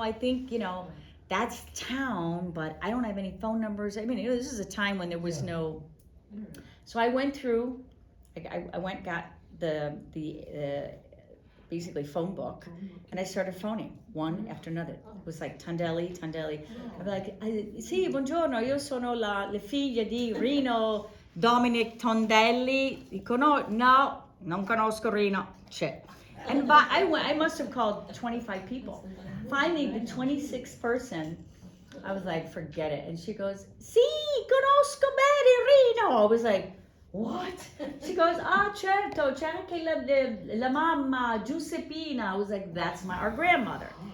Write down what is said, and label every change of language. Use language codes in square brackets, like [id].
[en] I think, you know, that's town, but I don't have any phone numbers. I mean, you know, this is a time when there was no. So I went through. I went, got the basically phone book, and I started phoning one after another. It was like Tondelli. I'd be like, [it] sì, buongiorno, io sono le figlie di Rino Dominic Tondelli. Dico, no, non conosco Rino. [en] Shit. And but I must have called 25 people. Finally, the 26th person, I was like, forget it. And she goes, [it] sì, conosco bene Rino. [en] I was like, what? She goes, [it] certo, c'è anche la mamma, Giuseppina. [en] I was like, that's our grandmother.